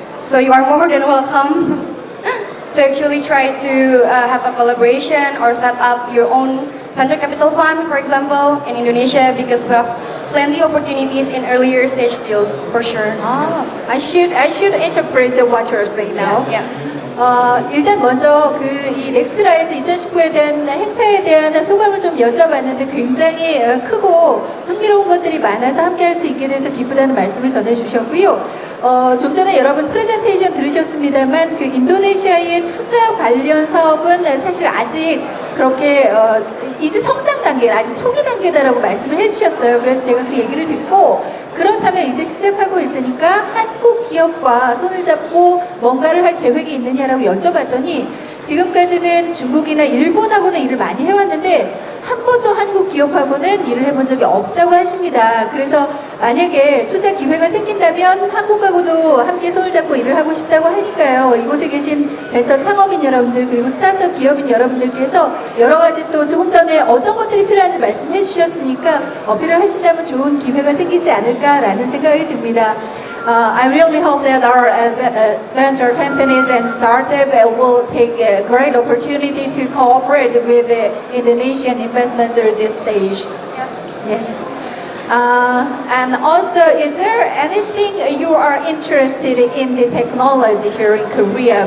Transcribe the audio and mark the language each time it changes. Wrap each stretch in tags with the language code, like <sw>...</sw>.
<en>So you are more than welcome to actually try to have a collaboration or set up your own venture capital fund, for example, in Indonesia, because we have plenty opportunities in earlier stage deals, for sure. Ah, I should interpret what you're saying now. Yeah.</en> <ko>일단 먼저 이 넥스트라이즈 2019에 대한 행사에 대한 소감을 좀 여쭤봤는데 굉장히 크고 흥미로운 것들이 많아서 함께 할 수 있게 돼서 기쁘다는 말씀을 전해주셨고요. 좀 전에 여러분 프레젠테이션 들으셨습니다만 그 인도네시아의 투자 관련 사업은 사실 아직 그렇게 이제 성장 단계, 아직 초기 단계다라고 말씀을 해주셨어요. 그래서 제가 그 얘기를 듣고 그렇다면 이제 시작하고 있으니까 한국 기업과 손을 잡고 뭔가를 할 계획이 있느냐라고 여쭤봤더니 지금까지는 중국이나 일본하고는 일을 많이 해왔는데 한 번도 한국 기업하고는 일을 해본 적이 없다고 하십니다. 그래서 만약에 투자 기회가 생긴다면 한국하고도 함께 손을 잡고 일을 하고 싶다고 하니까요. 이곳에 계신 벤처 창업인 여러분들 그리고 스타트업 기업인 여러분들께서 여러 가지 또 조금 전에 어떤 것들이 필요한지 말씀해 주셨으니까 어필을 하신다면 좋은 기회가 생기지 않을까라는 생각이 듭니다.</ko> <en>I really hope that our venture companies and startup will take a great opportunity to cooperate with the Indonesian investment at this stage. Yes. Yes. And also, is there anything you are interested in the technology here in Korea?</en>